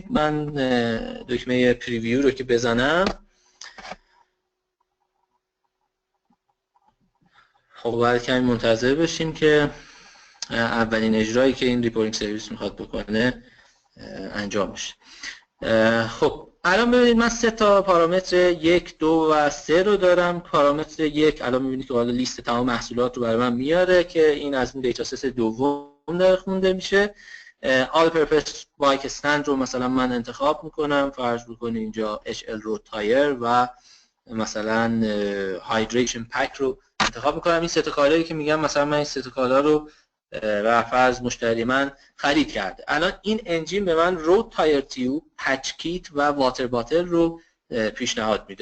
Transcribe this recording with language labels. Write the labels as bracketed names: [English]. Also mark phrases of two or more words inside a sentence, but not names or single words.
[Persian] من دکمه پریویو رو که بزنم، خب باید کمی منتظر بشیم که اولین اجرایی که این [English] reporting service [Persian] میخواد بکنه انجام بشه. خب الان ببینید من 3 تا پارامتر 1 2 و 3 رو دارم. پارامتر 1 الان میبینید که حالا لیست تمام محصولات رو برای من میاره که این از اون [English] data set [Persian] دوم داره خونده میشه. all purpose bike stand رو مثلا من انتخاب میکنم، فرض بکنید اینجا HL road tire و مثلا hydration pack رو انتخاب میکنم. این 3 تا کالایی که میگم مثلا من این 3 تا کالا رو و فرض مشتری من خرید کرده. الان این انجین به من رود تایر تیوب، پچ کیت و واتر باتل رو پیشنهاد میده.